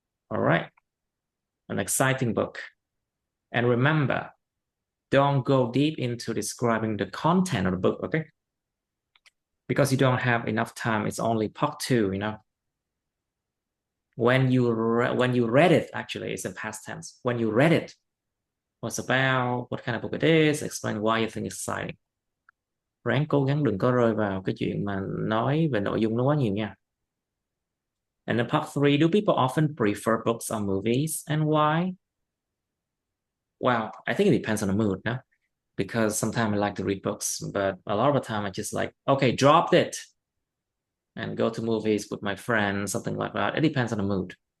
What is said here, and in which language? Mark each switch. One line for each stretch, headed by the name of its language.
English: All right, an exciting book. And remember, don't go deep into describing the content of the book, okay? Because you don't have enough time. It's only part two. When you read it, actually, it's in past tense. When you read it, what's about, what kind of book it is, explain why you think it's exciting.
Vietnamese: Ráng cố gắng đừng có rơi vào cái chuyện mà nói về nội dung nó quá nhiều nha.
English: And then part three, do people often prefer books or movies and why? Well, I think it depends on the mood, no? Because sometimes I like to read books, but a lot of the time I just like, okay, dropped it and go to movies with my friends, something like that. It depends on the mood.